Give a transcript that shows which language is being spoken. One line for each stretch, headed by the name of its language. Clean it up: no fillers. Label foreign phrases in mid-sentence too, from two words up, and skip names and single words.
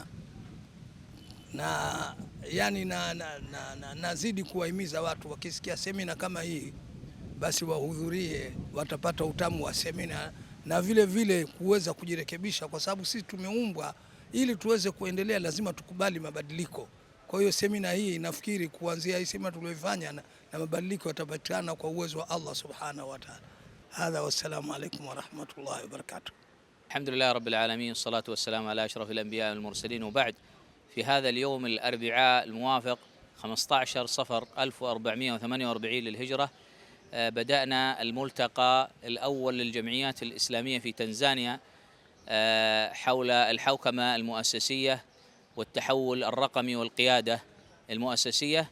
Swahili: Na yani nazidi kuwahimiza watu wakisikia semina kama hii basi wahudhurie, watapata utamu wa semina na vile vile kuweza kujirekebisha, kwa sababu sisi tumeumbwa ili tuweze kuendelea, lazima tukubali mabadiliko. Kwa hiyo semina hii nafikiri kuanzia hii semina tuliyofanya na mabadiliko yatapatikana kwa uwezo wa
Arabic: الله سبحانه وتعالى. هذا والسلام عليكم ورحمة الله وبركاته. الحمد لله رب العالمين الصلاة والسلام على أشرف الأنبياء والمرسلين وبعد. في هذا اليوم الأربعاء الموافق 15 صفر 1448 للهجرة بدأنا الملتقى الأول للجمعيات الإسلامية في تنزانيا حول الحوكمة المؤسسية والتحول الرقمي والقيادة المؤسسية.